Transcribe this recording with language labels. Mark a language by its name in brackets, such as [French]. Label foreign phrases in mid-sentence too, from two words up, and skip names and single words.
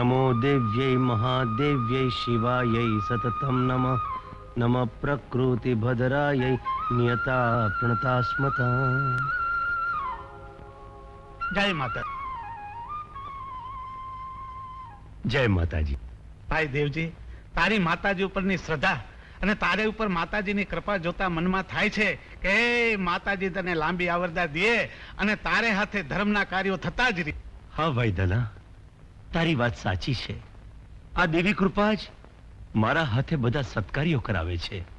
[Sanskrit] देव्यै महादेव्यै शिवायै सततं नमः। नमः प्रकृति भद्रायै नियता प्रणतास्मता। [Gujarati] જય માતા। જય માતાજી। ભાઈ દેવજી, તારી માતાજી उपરની શ્રદ્ધા અને તારે ઉપર માતાજીની કૃપા જોતા મનમાં થાય છે કે માતાજી તને લાંબી આવરદા દે અને તારે હાથે ધર્મના કાર્યો થતા જ રહે। હા ભાઈ ધના, તારી વાત સાચી છે। આ દેવી કૃપા જ મારા હાથે બધા સત્કાર્યો કરાવે છે।